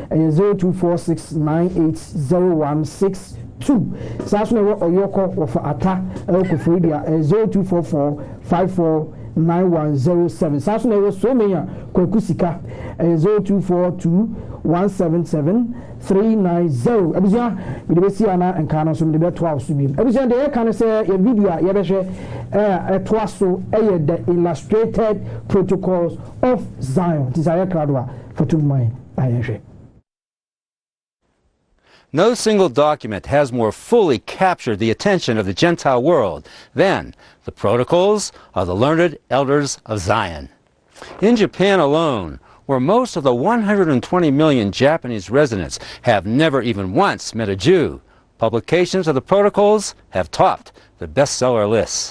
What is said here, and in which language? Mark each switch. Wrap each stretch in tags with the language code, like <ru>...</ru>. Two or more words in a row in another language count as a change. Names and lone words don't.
<ak>0246980162 saa so na ɛwɔ ɔyɔkɔ wɔfa ata ɛwɔ koforidia 0244549107 saa so na ɛwɔ somenya kwaku sika 0242177390 abusua mede bɛsi ana nka no so mede bɛtoa so bi abusua de yɛka no sɛ yɛ video a yɛbɛhwɛ ɛtoa so ɛyɛ the illustrated protocols of Zion tisaya kradwa fatumai ayehwe.</ak> <en>No single document has more fully captured the attention of the Gentile world than the Protocols of the Learned Elders of Zion. In Japan alone, where most of the 120 million Japanese residents have never even once met a Jew, publications of the Protocols have topped the bestseller lists.</en>